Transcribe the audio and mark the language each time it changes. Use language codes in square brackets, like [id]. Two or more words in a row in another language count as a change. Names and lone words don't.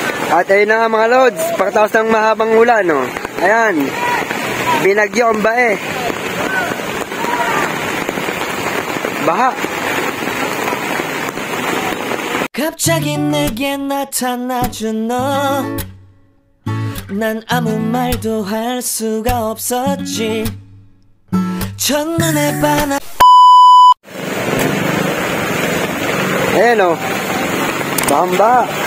[tl] At ayun na nga mga lods, pagkatapos ng mahabang ulan, no? Ayan, binagyo ang bae. Baha. [ko] 갑자기 내게 나타나준 너, 난 아무 말도 할 수가 없었지. 첫눈에 반한. [tl] Ayan o, bamba.